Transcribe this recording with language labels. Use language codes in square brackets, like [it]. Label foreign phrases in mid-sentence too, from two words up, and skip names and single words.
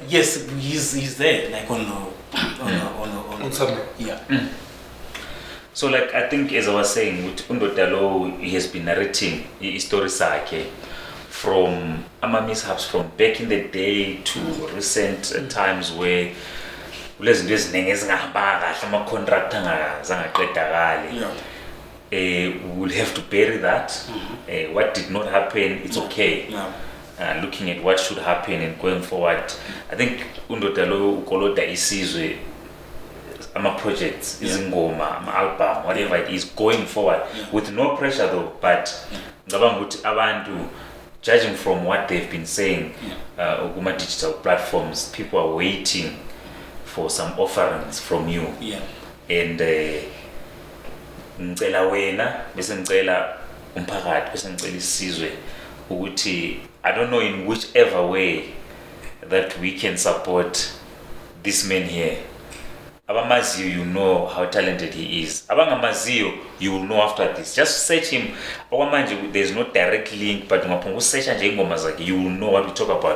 [en] Yes, he's there, like on something. Yeah. So like I think as I was saying, with Undodalo, he has been narrating his story from mishaps from back in the day to recent times where [zu] kulezinto eziningi ezingahamba kahle ama-contract angaqedakali. [en] We'll have to bury that. What did not happen, it's okay. Looking at what should happen and going forward, I think Undodalo [zu] ukoloda isizwe [en] projects, izingoma, album, whatever it is, going forward with no pressure though. But abantu, judging from what they've been saying, digital platforms, people are waiting for some offerings from you. And [zu] ngicela wena bese ngicela umphakathi bese ngicela isizwe ukuthi [en] I don't know in whichever way that we can support this man here. Abamaziyo, you know how talented he is. Abangamaziyo, you will know after this. Just search him. There's no direct link, but search you will know what we talk about.